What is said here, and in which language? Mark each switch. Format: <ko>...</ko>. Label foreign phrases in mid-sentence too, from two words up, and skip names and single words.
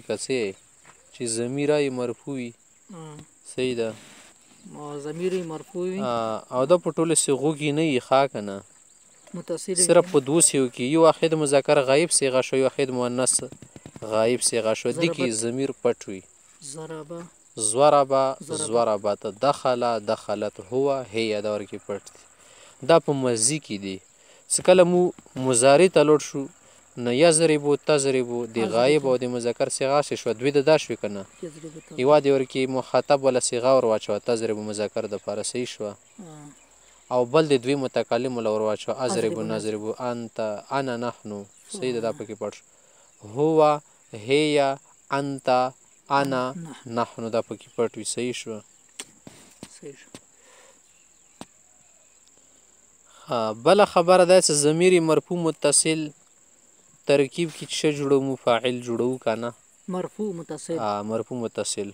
<ps>که څه چې ضمیر یې مرفوع وي. صحیح ده. ضمیر یې مرفوع وي او دا په ټولو صیغو کې نه وي ښه که نه، متصل صرف په دوو صیغو کې، یو واحد مذکر غایب صیغه شو، یو واحد مؤنث غایب صیغه شو، دې کې ضمیر پټ وي. ضربه،</ps> <ar>ضربت، دخل، دخلت، هو، هي،</ar> <ps>دا ورکې پټ دي. دا په ماضي کې دي. څه کله مو مضارع ته لوټ شو نو</ps> <ar>یضربو، تضربو،</ar> <ps>د غایب او د مذکر صیغه څه شوه؟ دوی د دا شوې که نه، یوه دې ورکې مخاطب والا صیغه ور واچوه، تضربو مذکر دپاره صحیح شوه، او بل د دوی متکلم والا ور واچوه،</ps> <ar>اضربو، نضربو، انت، انا،</ar> <ps>نحنو، صحیح ده، دا پکې پټ شو.</ps> <ar>هو، هي، انت، انا،</ar> <ps>نحنو، دا پکې پټ وي. صحیح شوه. بله خبره دا چې ضمیر مرفوع متصل ترکیب کې څه جوړوو؟ فاعل جوړوو که نه؟ مرفوع متصل. مرفوع متصل.</ps>